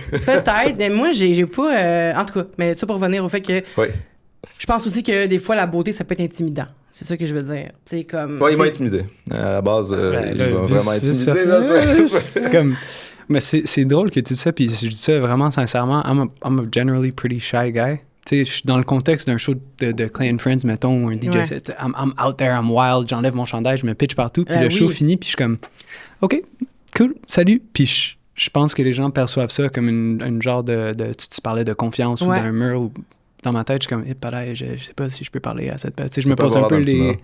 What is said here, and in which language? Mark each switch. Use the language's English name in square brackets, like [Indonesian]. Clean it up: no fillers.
[French] Peut-être. Mais moi, j'ai pas. En tout cas, mais ça pour revenir au fait que. Oui. Je pense aussi que des fois, la beauté, ça peut être intimidant. C'est ça que je veux dire. Tu sais, comme. Ouais, il m'a intimidé. À la base, il m'a vraiment intimidé. C'est comme... Mais c'est drôle que tu dis ça, puis je dis ça vraiment sincèrement. [English] I'm a generally pretty shy guy. [French] Tu sais, je suis dans le contexte d'un show de Clay and Friends, mettons, ou un DJ. Ouais. [English] I'm out there, I'm wild, [French] j'enlève mon chandail, je me pitch partout, puis le show finit, puis je suis comme, OK, cool, salut. Puis je pense que les gens perçoivent ça comme une genre de tu parlais de confiance ou d'un mur, ou dans ma tête, je suis comme, je sais pas si je peux parler à cette personne. Tu sais, je me pose un peu les...